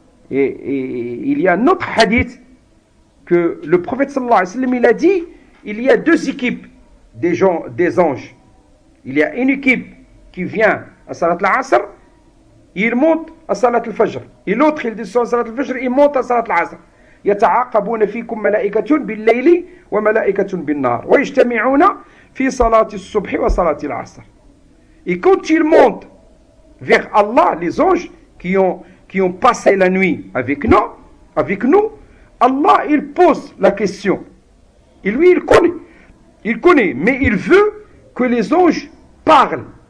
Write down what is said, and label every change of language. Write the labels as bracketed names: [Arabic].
[French] Et il y a un autre hadith que le prophète sallallahu alayhi wa sallam, il a dit, il y a 2 équipes des anges. Il y a une équipe qui vient à Salat al-Asr, il monte à Salat al-Fajr. Et l'autre, il descend à Salat al-Fajr, il monte à Salat al-Asr. [Arabic] يتعاقبون فيكم ملائكة بالليل وملائكة بالنهار ويجتمعون في صلاة الصبح وصلاة العصر. [French] Et quand ils montent vers Allah, les anges qui ont passé la nuit avec nous, Allah, il pose la question. Et lui, il connaît, mais il veut que les anges parlent.